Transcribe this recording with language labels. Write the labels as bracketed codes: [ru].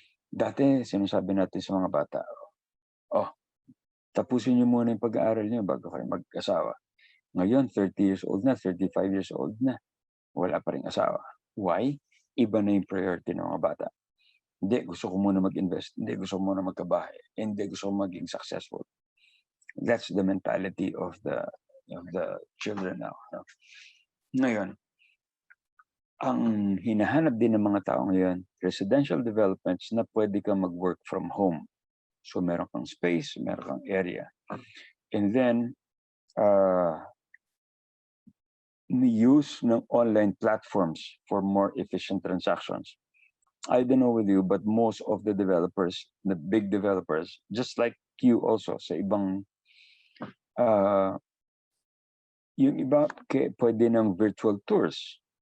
[tl] Dati, sinasabi natin sa mga bata, tapusin niyo muna yung pag-aaral niyo bago kayo mag-asawa. Ngayon, 30 years old na, 35 years old na. Wala pa rin asawa. [en] Why? [tl] Iba na yung priority ng mga bata. Hindi, gusto ko muna mag-invest. Hindi, gusto ko muna magkabahay. Hindi, gusto ko maging successful. [en] That's the mentality of the children now. No? [tl] Ngayon, ang hinahanap din ng mga tao ngayon, residential developments na pwede kang mag-work from home. So meron kang space, meron kang area. [en] And then, use ng online platforms for more efficient transactions. I don't know with you, but most of the developers, the big developers, just like you also, [tl] sa ibang, yung iba, pwede ng [en] virtual tours.